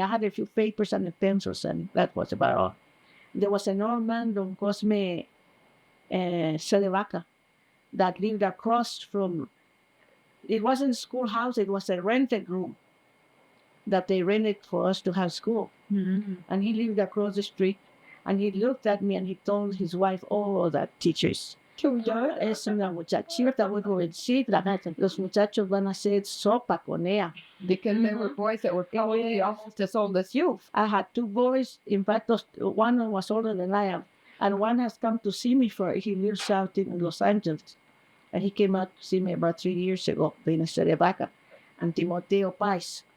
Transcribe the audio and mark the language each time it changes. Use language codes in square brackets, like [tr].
[en] I had a few papers and pencils, and that was about all. There was an old man, Don Cosme Cedevaca, that lived across from, it wasn't a schoolhouse, it was a rented room that they rented for us to have school. And he lived across the street, and he looked at me and he told his wife, oh, that teachers. [es] Es una muchachita, voy jovencita. Los muchachos van a hacer sopa con ella. [en] Because there were boys that were probably almost as old as you. I had two boys. In fact, one was older than I am. And one has come to see me he lives out in Los Angeles. And he came out to see me about 3 years ago, Pina Cedevaca and Timoteo Pais.